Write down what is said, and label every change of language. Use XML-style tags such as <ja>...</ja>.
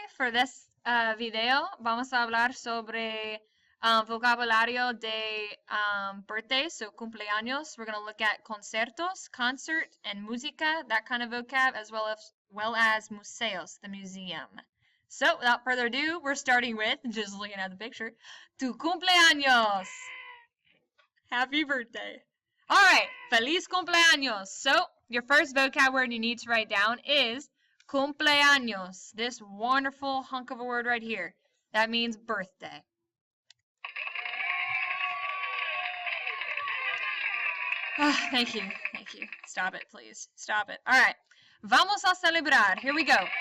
<en>For this video,</en> <es>vamos a hablar sobre vocabulario de birthdays, so cumpleaños.</es> <en>We're going to look at conciertos, concert, and música, that kind of vocab, as well as museos, the museum. So, without further ado, we're starting with, just looking at the picture, tu cumpleaños. Happy birthday.</en> <es>All right, feliz cumpleaños.</es> <en>So, your first vocab word you need to write down is cumpleaños. This wonderful hunk of a word right here. That means birthday. Thank you. Thank you. Stop it, please. Stop it. All right.</en> <es>Vamos a celebrar.</es> <en>Here we go.</en>